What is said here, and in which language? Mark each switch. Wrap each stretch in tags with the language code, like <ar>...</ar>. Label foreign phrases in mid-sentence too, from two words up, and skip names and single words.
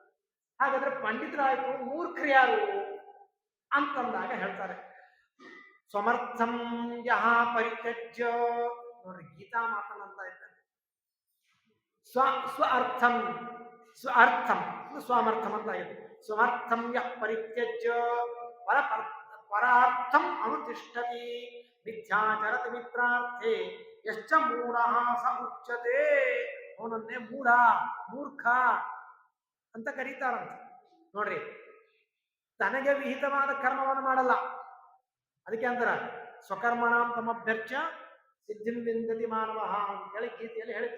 <kn>ಹಾಗಾದ್ರೆ ಪಂಡಿತರಾಯ್ತು, ಮೂರ್ಖರು ಯಾರು ಅಂತಂದಾಗ ಹೇಳ್ತಾರೆ,</kn> <sa>ಸ್ವಮರ್ಥಂ ಯಹ ಪರಿತ್ಯಜ್ಯ,</sa> <kn>ನೋಡ್ರಿ ಗೀತಾ ಮಾತನ್ನಂತ ಇದ್ದಾರೆ. ಸ್ವ ಅರ್ಥಂ ಸ್ವಮರ್ಥಂ ಅಂತ ಆಗಿದೆ.</kn> <sa>ಸ್ವಮರ್ಥಂ ಯಃ ಪರಿತ್ಯಜ್ಯ ಪರಾರ್ಥಂ ಅನುತಿಷ್ಠತಿ ಮಿಥ್ಯಾಚರತಿ ಮಿತ್ರಾರ್ಥೆ ಯಶ್ಚ ಮೂಢಃ ಸ ಉಚ್ಯತೆ.</sa> <kn>ಅವನನ್ನೇ ಮೂರ್ಖ ಅಂತ ಕರೀತಾರಂತ. ನೋಡ್ರಿ, ತನಗೆ ವಿಹಿತವಾದ ಕರ್ಮವನ್ನು ಮಾಡಲ್ಲ, ಅದಕ್ಕೆ ಅಂತಾರ</kn> <sa>ಸ್ವಕರ್ಮಣಾಂ ತಮಭ್ಯರ್ಚ ಸಿದ್ಧಿಂ ವಿಂದತಿ ಮಾನವ</sa> <kn>ಅಂತೇಳಿ ಗೀತೆಯಲ್ಲಿ ಹೇಳಿತ್ತು.</kn>